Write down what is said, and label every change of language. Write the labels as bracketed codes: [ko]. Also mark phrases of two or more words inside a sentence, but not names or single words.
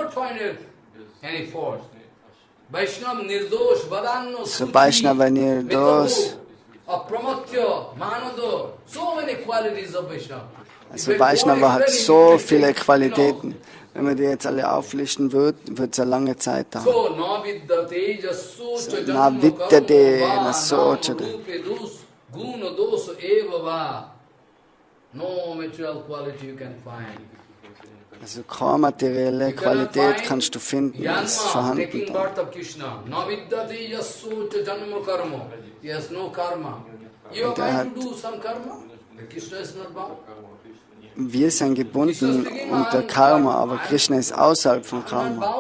[de] So Vaishnava Nirdosh. Also Vaishnava hat so viele Qualitäten. Wenn man die jetzt alle auflisten wird, wird es eine lange Zeit dauern. [sa] Na vidyate na sochate. [de] Also keine materielle Qualität kannst du finden, ist vorhanden. Und er hat wir sind gebunden unter Karma, aber Krishna ist außerhalb von Karma.